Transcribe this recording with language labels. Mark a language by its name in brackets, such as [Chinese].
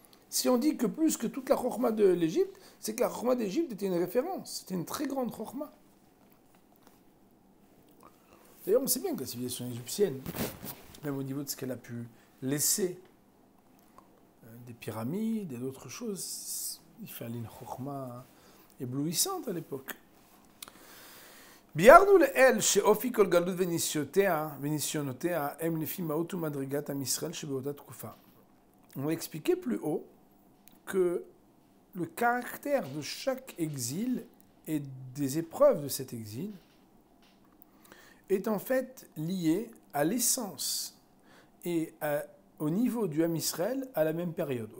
[French] Si on dit que plus que toute la chorma de l'Égypte, c'est que la chorma d'Égypte était une référence, c'était une très grande chorma. D'ailleurs, on sait bien que la civilisation égyptienne, même au niveau de ce qu'elle a pu laisser, des pyramides et d'autres choses, il fallait une chorma éblouissante à l'époque. [Hebrew] ביארנו לאל שאופי כל גלות וניסיונותיה הם לפי מהות ומדרגת עם ישראל שבאותה תקופה. [French] On a expliqué plus haut que le caractère de chaque exil et des épreuves de cet exil est en fait lié à l'essence et au niveau du Ham Israël à la même période.